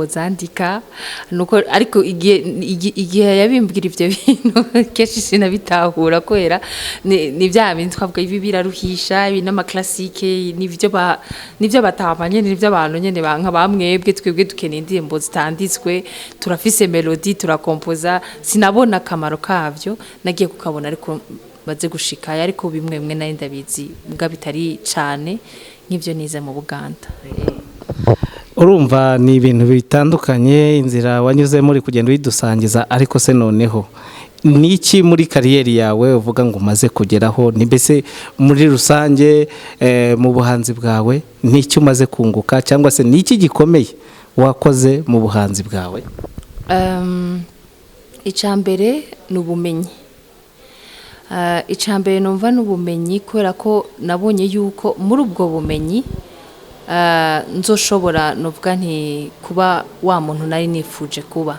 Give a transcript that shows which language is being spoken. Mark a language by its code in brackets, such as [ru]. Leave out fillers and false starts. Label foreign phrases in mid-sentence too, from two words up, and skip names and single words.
[rn] wozandika nuko ariko igihe yabimbwira ivyo bintu keshi sinabitahura kwera ni vya bintu twavuga ibi biraruhisha ibi n'amaklasike nivyo batamanye nivyo abantu nyene banka bamwebwe twebwe dukeneye indirimbo zitanditswe turafise melody turakompoza sinabona akamaro kavyo nagiye kukabona ariko baze gushikaya ariko bimwe nari ndabizi mbwa bitari cane nk'ivyo nize mu Buganda. [rw] Urumva ni ibintu bitandukanye inzira wanyuze muri kugenda widusangiza ariko se noneho niki muri kariyeri yawe uvuga ngo umaze kugeraho ni mbese muri rusange mu buhanzi bwawe niki umaze kunguka cyangwa se niki gikomeye wakoze mu buhanzi bwawe? [rn] Icambere n'ubumenyi. Icambere numva n'ubumenyi kubera ko nabonye yuko muri ubwo bumenyi nzoshobora novuga nti kuba wa muntu nari nifuje kuba.